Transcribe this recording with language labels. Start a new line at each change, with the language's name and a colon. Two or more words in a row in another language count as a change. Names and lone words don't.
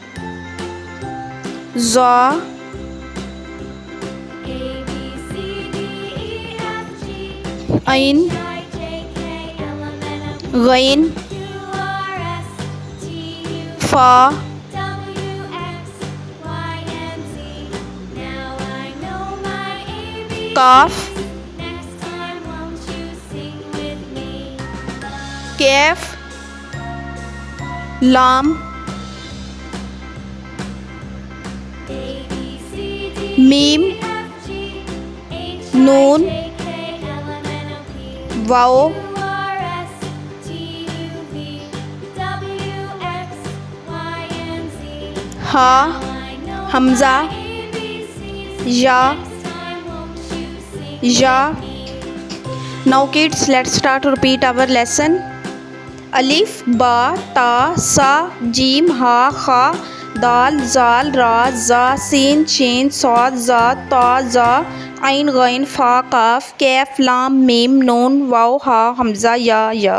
Arabic: ظاء، عين، غين، فاء، قاف, كاف، لام، ميم, noon, واو، هاء، همزة، ياء، ياء.
English: Now kids, let's start to repeat our lesson.
Arabic: ألف، باء، تاء، ثاء، جيم، حاء، خاء، دال، ذال، راء، زاي، سين، شين، صاد، ضاد، طاء، ظاء، عين، غين، فاء، قاف، كاف، لام، ميم، نون، واو، هاء، همزة، ياء.